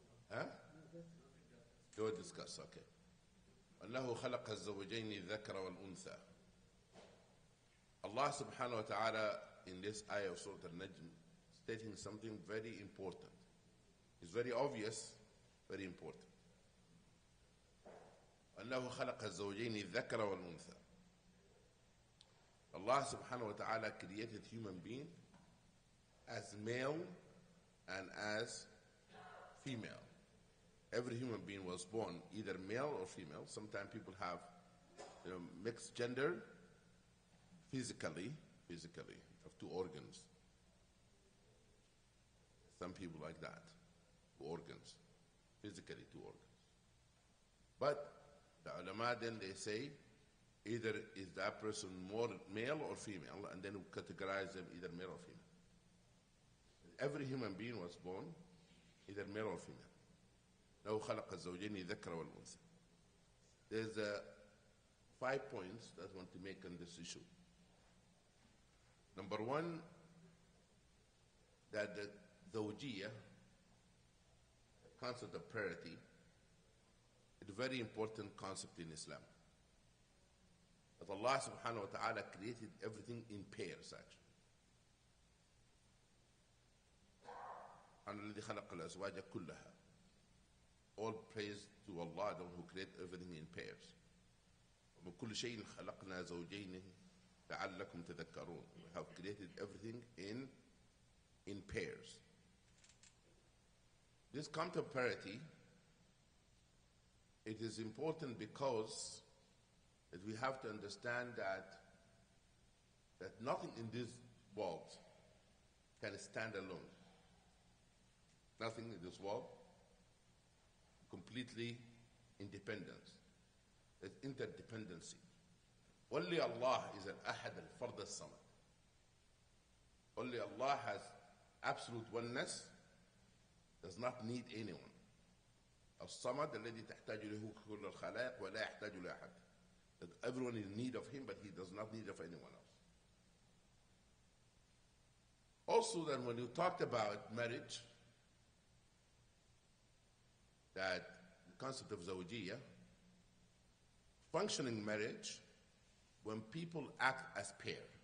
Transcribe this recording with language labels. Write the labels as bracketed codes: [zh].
[en] Huh? Go discuss, okay. [ar] وَأَنَّهُ خَلَقَ الزَّوْجَيْنِ الذَّكَرَ وَالْأُنثَى. [en] Allah subhanahu wa ta'ala in this ayah of Surah an-Najm stating something very important. It's very obvious, very important. [ar] أنه خلق الزوجين الذكر والأنثى. [en] Allah subhanahu wa ta'ala created human being as male and as female. Every human being was born either male or female. Sometimes people have mixed gender physically of two organs. Some people like that, two organs, physically two organs. But the ulama then they say either is that person more male or female, and then we categorize them either male or female. Every human being was born either male or female. [ar] لو خلق الزوجين الذكر والأنثى. [en] There's 5 points that I want to make on this issue. Number one, that the zawjiyah, the concept of parity, is a very important concept in Islam. That Allah subhanahu wa ta'ala created everything in pairs actually. [ar] الذي خلق الأزواج كلها. [en] All praise to Allah, the one who created everything in pairs. [ar] ومن كل شيء خلقنا زوجين لعلكم تذكرون. [en] We have created everything in pairs. This concept of parity, it is important because that we have to understand that nothing in this world can stand alone. Nothing in this world completely independent. There's interdependency. Only Allah is al-Ahad al-Fard al-Samad. Only Allah has absolute oneness, does not need anyone. [ar] الصمد الذي تحتاج له كل الخلائق ولا يحتاج لأحد. [en] That everyone is in need of him, but he does not need of anyone else. Also, then when you talked about marriage, that the concept of zawjiyah, functioning marriage, when people act as pair.